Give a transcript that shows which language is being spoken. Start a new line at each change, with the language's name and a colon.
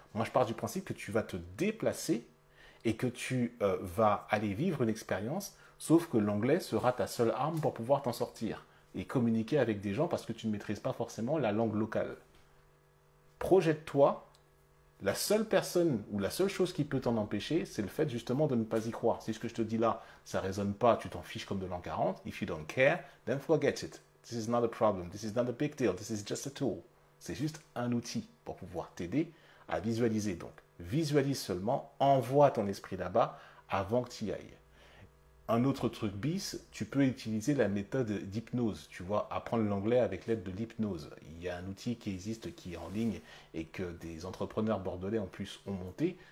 French: Moi, je pars du principe que tu vas te déplacer et que tu vas aller vivre une expérience, sauf que l'anglais sera ta seule arme pour pouvoir t'en sortir et communiquer avec des gens parce que tu ne maîtrises pas forcément la langue locale. Projette-toi, la seule personne ou la seule chose qui peut t'en empêcher, c'est le fait justement de ne pas y croire. Si ce que je te dis là, ça ne résonne pas, tu t'en fiches comme de l'an 40,
English: if you don't care, then forget it. This is not a problem, this is not a big deal, this is just a tool.
French: C'est juste un outil pour pouvoir t'aider à visualiser. Donc, visualise seulement, envoie ton esprit là-bas avant que tu y ailles. Un autre truc bis, tu peux utiliser la méthode d'hypnose, tu vois, apprendre l'anglais avec l'aide de l'hypnose. Il y a un outil qui existe, qui est en ligne et que des entrepreneurs bordelais en plus ont monté.